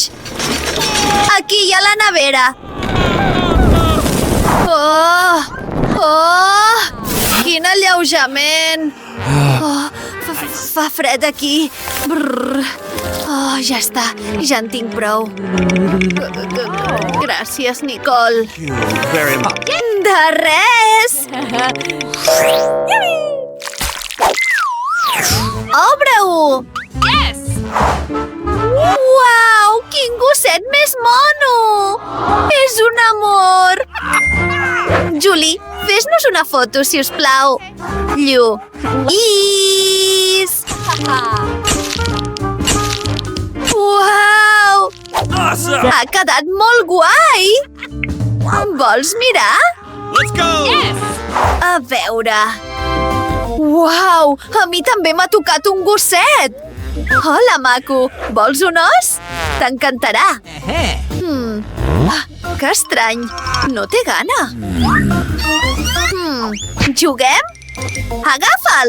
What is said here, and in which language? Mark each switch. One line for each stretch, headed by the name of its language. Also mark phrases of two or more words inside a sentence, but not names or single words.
Catalan: Aquí hi ha la nevera! Oh! Quin alleujament! Oh, fa fred aquí! Brrr. Oh, ja està, ja en tinc prou. Gràcies, Nicole.
English: Very much.
Catalan: De res! Obre-ho! Yes! Uau! Quin gosset més mono! És un amor! Julie, fes-nos una foto, si us plau. Lluís! Uau! Awesome. Ha quedat molt guai! Vols mirar?
English: Let's go. Yes!
Catalan: A veure... Uau! A mi també m'ha tocat un gosset! Hola, maco! Vols un os? T'encantarà! Que estrany! No té gana! Juguem? Agafa'l!